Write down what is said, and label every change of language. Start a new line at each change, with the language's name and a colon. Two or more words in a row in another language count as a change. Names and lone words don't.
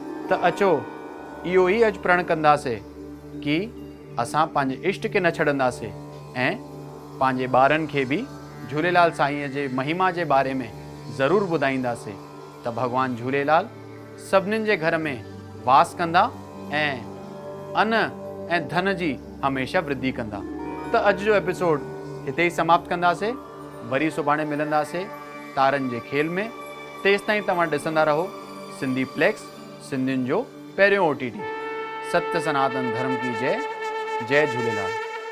Sindhi: त अचो इहो ई अॼु प्रण कंदासीं कि असां पंहिंजे इष्ट खे न छॾंदासीं ऐं पंहिंजे ॿारनि खे बि झूलेलाल साईंअ जे महिमा जे बारे में ज़रूरु ॿुधाईंदासीं त भॻवानु झूलेलाल सभिनीनि जे घर में वास कंदा ऐं अन ऐं धन जी हमेशह वृद्धि कंदा। त अॼु जो एपिसोड हिते ई समाप्त कंदासीं। वरी सुभाणे मिलंदासीं तारनि जे खेल में। तेसि ताईं तव्हां ॾिसंदा रहो सिंधी प्लेक्स, सिंधियुनि जो पहिरियों OTT।
Hindi: सत्य सनातन धर्म की जय। जय झूलेलाल।